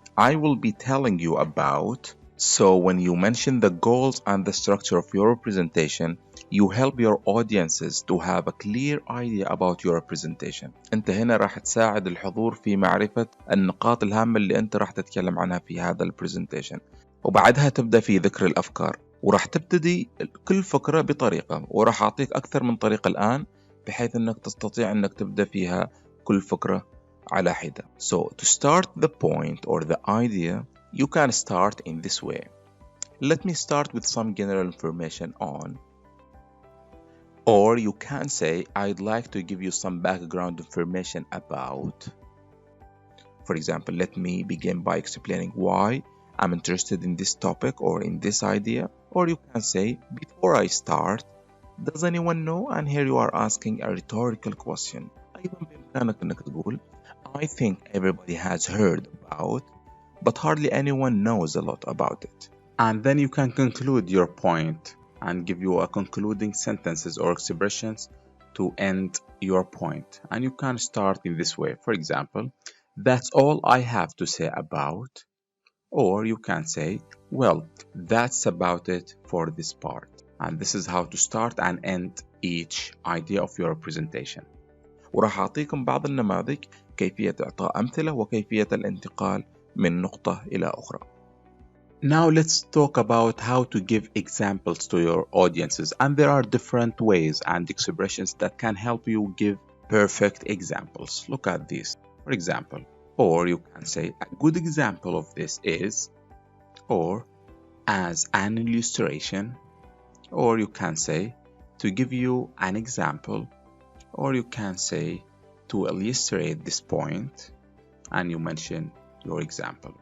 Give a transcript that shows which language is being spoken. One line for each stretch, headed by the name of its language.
English: I will be telling you about. So when you mention the goals and the structure of your presentation, you help your audiences to have a clear idea about your presentation.
Arabic: انت هنا راح تساعد الحضور في معرفة النقاط الهامة اللي انت راح تتكلم عنها في هذا البرزنتيشن، وبعدها تبدأ في ذكر الأفكار. وراح تبتدي كل فكرة بطريقة، وراح أعطيك أكثر من طريقة الآن بحيث أنك تستطيع أنك تبدأ فيها كل فكرة على حدة.
English: So to start the point or the idea, you can start in this way. Let me start with some general information on. Or you can say, I'd like to give you some background information about. For example, let me begin by explaining why I'm interested in this topic or in this idea. Or you can say, before I start, does anyone know? And here you are asking a rhetorical question.
Arabic: أيضا بإمكانك أنك تقول,
English: I think everybody has heard about, but hardly anyone knows a lot about it. And then you can conclude your point and give you a concluding sentences or expressions to end your point. And you can start in this way. For example, that's all I have to say about. Or you can say, well, that's about it for this part. And this is how to start and end each idea of your presentation.
Arabic: وراح أعطيكم بعض النماذج كيفية إعطاء أمثلة وكيفية الانتقال من نقطة إلى أخرى.
English: Now let's talk about how to give examples to your audiences. And there are different ways and expressions that can help you give perfect examples. Look at this. For example, or you can say a good example of this is, or as an illustration, or you can say to give you an example, or you can say to illustrate this point, and you mention your example.